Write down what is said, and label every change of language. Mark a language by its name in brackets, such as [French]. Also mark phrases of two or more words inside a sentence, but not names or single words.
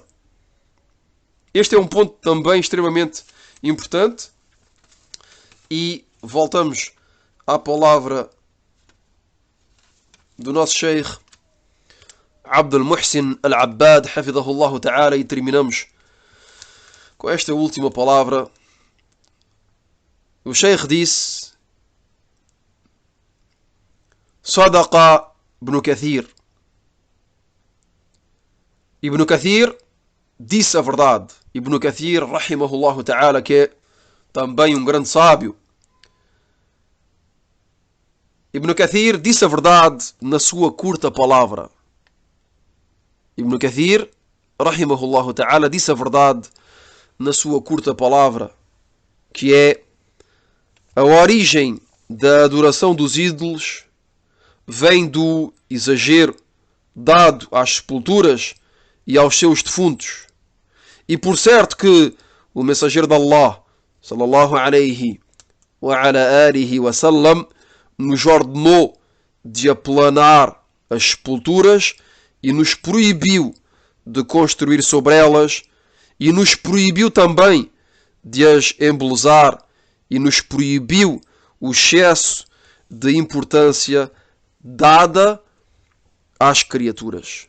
[Portuguese] Este é um ponto também extremamente importante e voltamos à palavra do nosso Sheikh Abdul Muhsin Al-Abbad, [Arabic] حفظه الله تعالى, [Portuguese] e terminamos com esta última palavra. O Sheikh disse: [Arabic] صدق ابن كثير. [Portuguese] Ibn Kathir disse a verdade. Ibn Kathir, [Arabic] رحمه الله تعالى, [Portuguese] que é também um grande sábio. Ibn Kathir disse a verdade na sua curta palavra. Ibn Kathir, [Arabic] رحمه الله تعالى, [Portuguese] disse a verdade na sua curta palavra, que é: a origem da adoração dos ídolos vem do exagero dado às sepulturas e aos seus defuntos. E por certo que o mensageiro de Allah, [Arabic] صلى الله عليه وعلى آله وسلم, [Portuguese] nos ordenou de aplanar as sepulturas e nos proibiu de construir sobre elas e nos proibiu também de as embelezar e nos proibiu o excesso de importância dada às criaturas.